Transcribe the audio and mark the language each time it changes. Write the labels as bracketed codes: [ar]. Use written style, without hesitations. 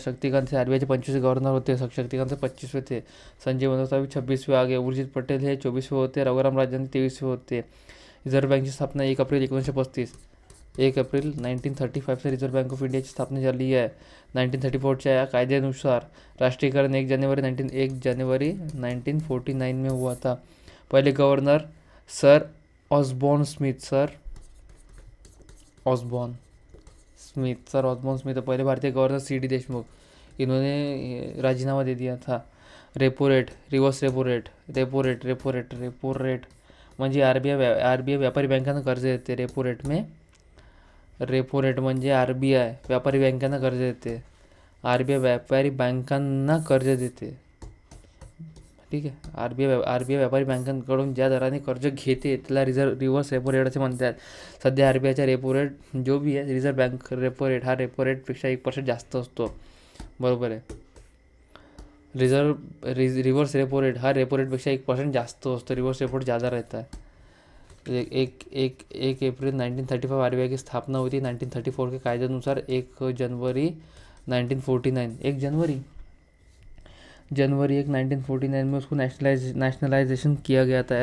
[mr] शक्तिकांत हे RBIचे 25वे गव्हर्नर होते. [hi] शक्तिकांत 25वे थे. संजय मल्होत्रा 26वे आगे. [mr] उर्जित पटेल हे 24वे होते. रघुराम राजन 23वे होते. रिझर्व्ह बँकची स्थापना 1 April 1935. 1 April 1935 say reserve bank of इंडियाची स्थापना झाली आहे. 1934च्या या कायद्यानुसार राष्ट्रीयकरण [hi] 1 जनवरी 1949 में हुआ था. पहले गवर्नर सर ऑसबॉर्न स्मिथ, पहले भारतीय गवर्नर C.D. देशमुख, इन्होंने राजीनामा दे दिया था. [mr] Repo rate, reverse repo rate म्हणजे आर बी आय व्यापारी बँकांना कर्ज देते. रेपो रेट म्हणजे RBI व्यापारी बँकांना कर्ज देते. RBI व्यापारी बँकांना कर्ज देते. ठीक आहे. आर बी आय व्यापारी बँकांकडून ज्या दराने कर्ज घेते त्याला रिव्हर्स रेपो रेट असे म्हणतात. सध्या RBIचा रेपो रेट जो बी आहे, रिझर्व्ह बँक रेपो रेट हा रेपो रेटपेक्षा 1% जास्त असतो. बरोबर आहे. रिव्हर्स रेपो रेट हा रेपो रेटपेक्षा 1% जास्त असतो. [hi] रिव्हर्स रेपो रेट ज़्यादा रहता है. 1 एप्रिल 1935 RBI की स्थापना हुई थी. 1934 के कायदेनुसार 1 जनवरी 1949 जनवरी 1949 में उसको नेशनलाइजेशन किया गया था.